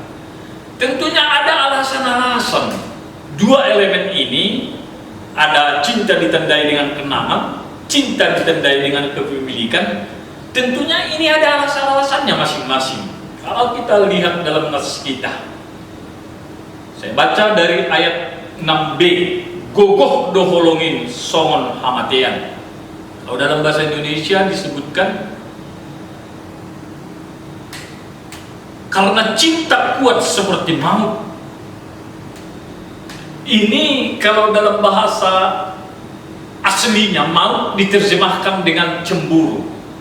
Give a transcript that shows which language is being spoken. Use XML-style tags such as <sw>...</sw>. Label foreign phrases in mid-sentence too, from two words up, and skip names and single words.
<id>Tentunya ada alasan-alasan. Dua elemen ini, ada cinta ditandai dengan kenangan, cinta ditandai dengan kepemilikan. Tentunya ini ada alasan-alasannya masing-masing. Kalau kita lihat dalam nas kita, Saya baca dari ayat 6b.</id> <bts>Gogoh doholongin songon hamatean.</bts> <id>Kalau dalam bahasa Indonesia disebutkan karena cinta kuat seperti maut. Ini kalau dalam bahasa aslinya maut diterjemahkan dengan cemburu.</id>